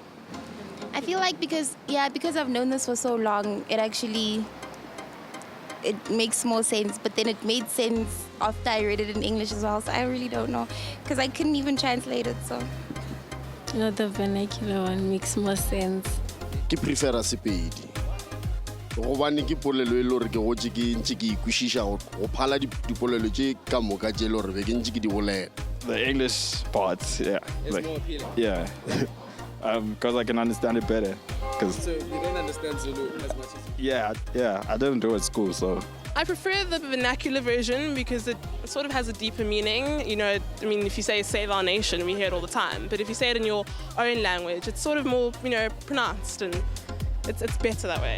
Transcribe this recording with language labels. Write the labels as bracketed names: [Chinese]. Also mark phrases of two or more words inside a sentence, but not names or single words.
[English] I feel like because I've known this for so long, it makes more sense, but then it made sense after I read it in English as well, so I really don't know, because I couldn't even translate it, so. The vernacular one makes more sense. I prefer Sepedi. [Northern Sotho] gobane ke polelo e le gore ke gotse ke ntse ke ikwešiša go phala dipolelo tše ka moka tše e le gore be ke ntse ke di bolela. [English] The English parts, yeah. It's more appealing. Yeah. Because I can understand it better. So you don't understand Zulu as much as you... Yeah, I didn't do it at school, so... I prefer the vernacular version because it sort of has a deeper meaning. You know, I mean, if you say "save our nation," we hear it all the time. But if you say it in your own language, it's sort of more, you know, pronounced, and it's better that way.